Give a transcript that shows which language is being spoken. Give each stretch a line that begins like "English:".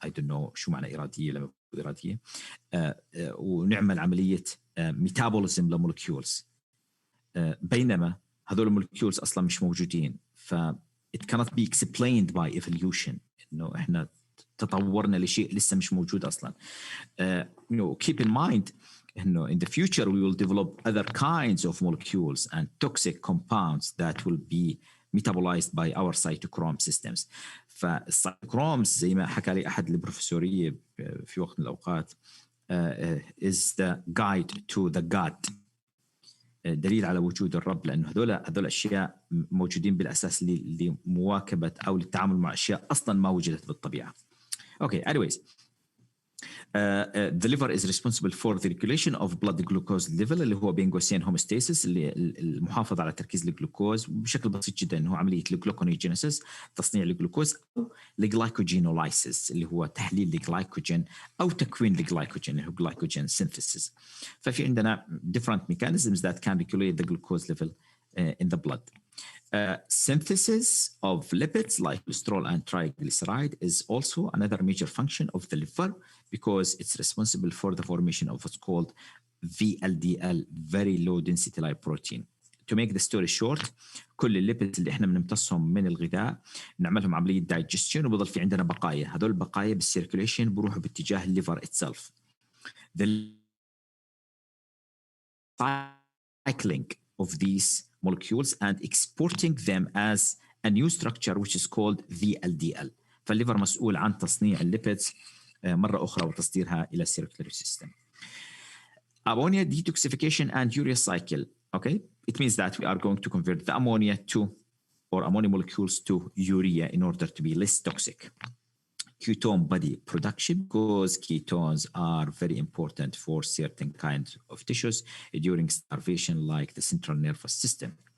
Arabic: I don't know شو معنى إرادية لما بقول إرادية. ونعمل عملية ميتابوليزم لمولكيولز، بينما هذول المولكيولز أصلا مش موجودين. ف it cannot be explained by evolution، إنه إحنا تطورنا لشيء لسه مش موجود أصلا.
English: Keep in mind إنه in the future we will develop other kinds of molecules and toxic compounds that will be metabolized by our cytochrome systems.
Arabic: فالسايتوكرومز زي ما حكى لي أحد البروفيسورية في وقت من الأوقات is the guide to the God، دليل على وجود الرب، لأنه هذول أشياء موجودين بالأساس لمواكبة أو للتعامل مع أشياء أصلا ما وجدت بالطبيعة. Okay, anyways, The liver is responsible for the regulation of blood glucose level اللي هو بين قوسين homeostasis اللي المحافظة على تركيز الجلوكوز بشكل بسيط جدا هو عملية الجلوكونيجينيسيس تصنيع الجلوكوز أو الجلايكوجينولايسيس اللي هو تحليل الجلايكوجين أو تكوين الجلايكوجين اللي هو glycogen synthesis.
English: ففي عندنا different mechanisms that can regulate the glucose level in the blood. Synthesis of lipids like cholesterol and triglyceride is also another major function of the liver because it's responsible for the formation of what's called VLDL, very low density lipoprotein.
Arabic: To make the story short, كل الليبيدز اللي احنا بنمتصهم من الغذاء نعملهم عملية دايجستشن وبضل في عندنا بقايا هذول البقايا بالسيركوليشن بروحوا باتجاه الليفر itself.
English: The cycling of these molecules and exporting them as a new structure which is called VLDL.
Arabic: فالليفر مسؤول عن تصنيع الليبيدز مرة أخرى وتصديرها إلى السيركولاري سيستم.
English: Ammonia detoxification and urea cycle. Okay, it means that we are going to convert the ammonia or ammonia molecules to urea in order to be less toxic. Ketone body production because ketones are very important for certain kinds of tissues during starvation like the central nervous system.